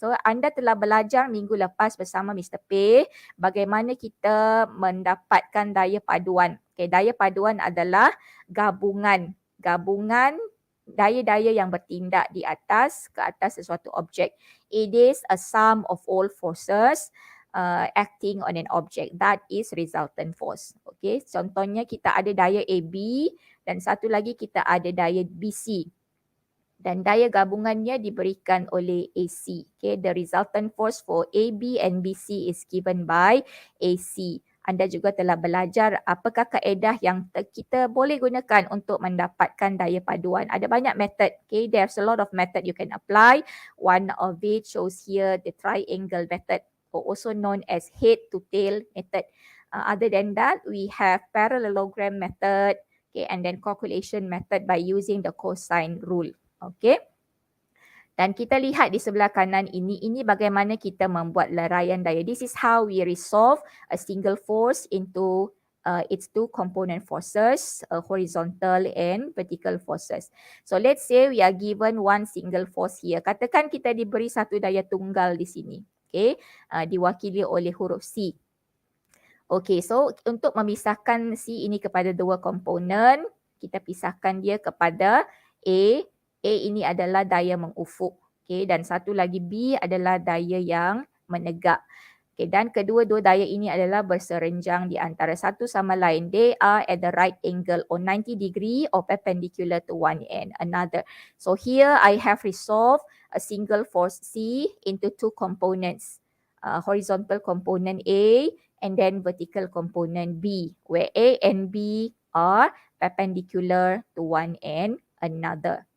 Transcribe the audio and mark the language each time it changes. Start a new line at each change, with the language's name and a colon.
Malay: So anda telah belajar minggu lepas bersama Mr. P bagaimana kita mendapatkan daya paduan. Okay, daya paduan adalah gabungan daya-daya yang bertindak di atas ke atas sesuatu objek.
English: It is a sum of all forces acting on an object. That is resultant force.
Malay: Okay, contohnya kita ada daya AB dan satu lagi kita ada daya BC. Dan daya gabungannya diberikan oleh AC.
English: Okay, the resultant force for AB and BC is given by AC.
Malay: Anda juga telah belajar apakah kaedah yang kita boleh gunakan untuk mendapatkan daya paduan. Ada banyak method.
English: Okay, there's a lot of method you can apply. One of it shows here the triangle method, or also known as head to tail method. Other than that, we have parallelogram method, okay, and then calculation method by using the cosine rule. Okay.
Malay: Dan kita lihat di sebelah kanan ini bagaimana kita membuat leraian daya.
English: This is how we resolve a single force into its two component forces, horizontal and vertical forces. So let's say we are given one single force here.
Malay: Katakan kita diberi satu daya tunggal di sini. Okay, diwakili oleh huruf C. Okay, so untuk memisahkan C ini kepada dua komponen, kita pisahkan dia kepada A. A ini adalah daya mengufuk. Okay, dan satu lagi B adalah daya yang menegak. Okay, dan kedua-dua daya ini adalah berserenjang di antara satu sama lain.
English: They are at the right angle or 90 degree or perpendicular to one and another. So here I have resolved a single force C into two components. Horizontal component A and then vertical component B, where A and B are perpendicular to one and another.